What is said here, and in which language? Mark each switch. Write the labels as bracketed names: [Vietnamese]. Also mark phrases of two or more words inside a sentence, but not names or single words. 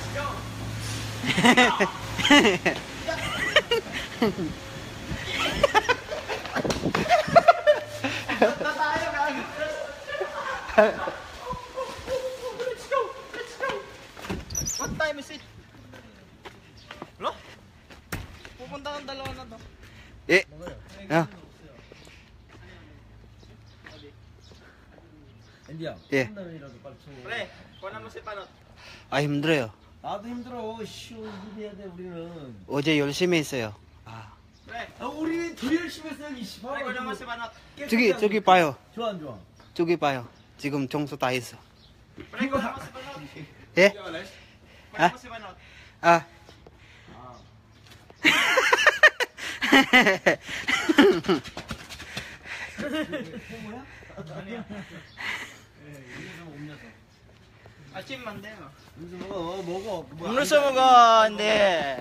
[English] What time is it? [Filipino] Lo? Pupunta ng dalawa na to. Eh, ah, [Korean] 앤디야, 예. 한달이라도 빨리 쳐. [Filipino] Pre, kunan mo si Panot. [Korean] 아, 힘들어요. 나도 힘들어. 씨, 일해야 돼 우리는. 어제 열심히 했어요. 아, [Filipino] Pre, [Korean] 아, 우리 더 열심히 했어. 이씨. [Filipino] pre, kunan mo si Panot. [Korean] 저기 봐요. 좋아 안 좋아? 저기 봐요. 지금 청소 다 했어. [Filipino] Pre, kunan mo si Panot. [Korean] 예? [Filipino] Kunan Ah? mo si Panot. [Korean] 아. 아침 만돼요. 음수 먹어. 먹어. 음료수 먹어, 근데.